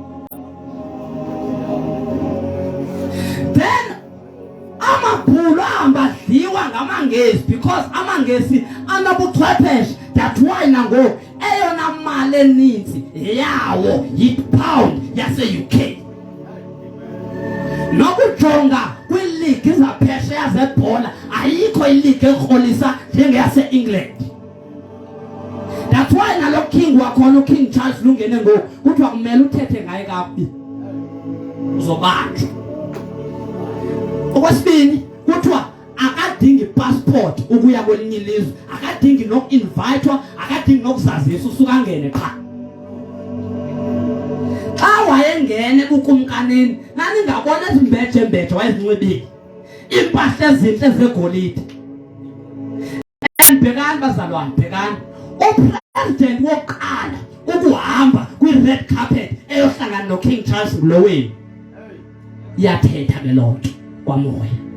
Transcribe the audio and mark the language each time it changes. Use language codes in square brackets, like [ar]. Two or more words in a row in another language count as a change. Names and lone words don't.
[xh] Then amabhulu ahamba dliwa ngamangesi because amangesi anabuchwepheshe. [en] That's why [xh] nangoku eyona mali eninzi yawo yi-pound yase-UK. Nokujonga kwiiligi zaphesheya zebhola ayikho iligi erholisa njengeyase-England. [en] That's why [xh] nalo king wakhona uKing Charles lungene ngoku kuthiwa kumele uthethe ngaye kabi uzobanjwa. Okwesibini kuthiwa akadingi passport ukuya kwelinye ilizwe, akadingi noku-invitwa, akadingi nokuzazisa usuka ngene qha. Xa wayengene bukumkanini naningabona ezimbejembeje wayezinxibile impahla ezintle zegolide. Bhekani bazalwane, bhekani upresident wokuqala ukuhamba kwi- [en] red carpet [xh] eyohlangana noKing Charles nguloweni iyathetha ke loo nto kwamoya.